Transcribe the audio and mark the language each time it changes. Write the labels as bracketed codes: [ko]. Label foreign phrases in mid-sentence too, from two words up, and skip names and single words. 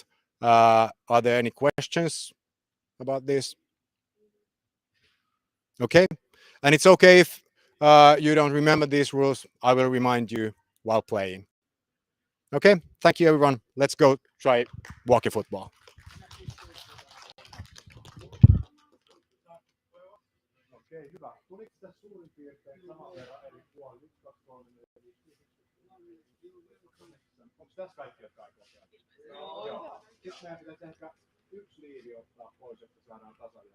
[en] Are there any questions about this? Okay, and it's okay if you don't remember these rules. I will remind you while playing. Okay, thank you everyone. Let's go try walking football. [fi] Okei, hyvä. Tuliko tässä suurin piirtein saman verran eri puolilla? 1, 2, 3, 4, 5, 6, 7, 8. Onko tässä kaikki, jotka aikoo käydä? Joo. Sitten meidän pitäisi ehkä yksi liivi ottaa pois, jotta saadaan tasajaot.